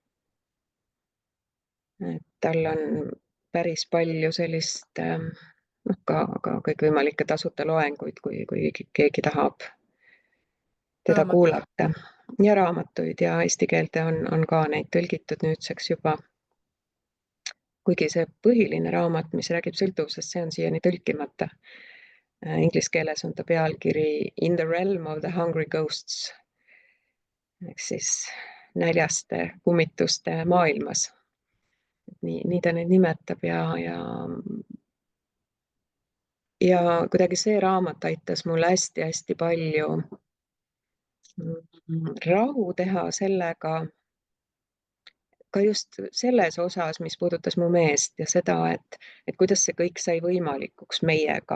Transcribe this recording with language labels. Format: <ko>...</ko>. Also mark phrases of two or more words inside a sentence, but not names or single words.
<et>Tal on päris palju sellist ka kõikvõimalikke tasuta loenguid, kui keegi tahab teda Raamat. kuulata. Ja raamatuid ja eesti keelde on ka neid tõlgitud nüüdseks juba. Kuigi see põhiline raamat, mis räägib sõltuvusest, see on siiani tõlkimata. Inglise keeles on ta pealkiri In the realm of the hungry ghosts ehk siis näljaste kummituste maailmas. Nii ta neid nimetab ja kuidagi see raamat aitas mul hästi-hästi palju rahu teha sellega, ka just selles osas, mis puudutas mu meest ja seda, et kuidas see kõik sai võimalikuks meiega.</et>